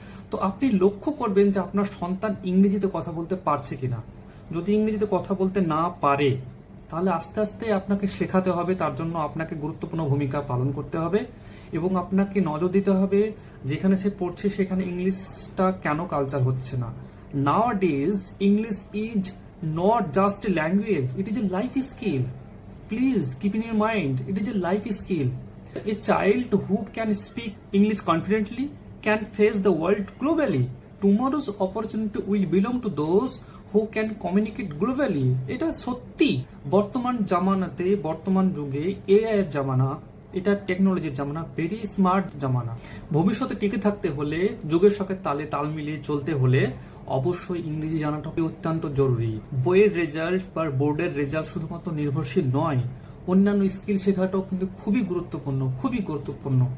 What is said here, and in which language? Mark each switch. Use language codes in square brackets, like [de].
[bn] তো আপনি লক্ষ্য করবেন যে আপনার সন্তান ইংরেজিতে কথা বলতে পারছে কিনা। যদি ইংরেজিতে কথা বলতে না পারে, তাহলে আস্তে আস্তে আপনাকে শেখাতে হবে, তার জন্য আপনাকে গুরুত্বপূর্ণ ভূমিকা পালন করতে হবে এবং আপনাকে নজর দিতে হবে যেখানে সে পড়ছে সেখানে ইংলিশটা কেন কালচার হচ্ছে না। [en] Nowadays, English is not just a language, it is a life skill. Please keep in your mind, it is a life skill. A child who can speak English confidently can face the world globally. Tomorrow's opportunity will belong to those who can communicate globally. [bn] এটা সত্যি। বর্তমান জামানাতে, বর্তমান যুগে AI এর জামানা, এটা টেকনোলজির জামানা, ভেরি স্মার্ট জামানা। ভবিষ্যতে টিকে থাকতে হলে, যুগের সাথে তালে তাল মিলিয়ে চলতে হলে অবশ্যই ইংরেজি জানাটা অত্যন্ত জরুরি। বইয়ের রেজাল্ট বা বোর্ডের রেজাল্ট শুধুমাত্র নির্ভরশীল নয়, অন্যান্য স্কিল শেখাটাও কিন্তু খুবই গুরুত্বপূর্ণ, খুবই গুরুত্বপূর্ণ।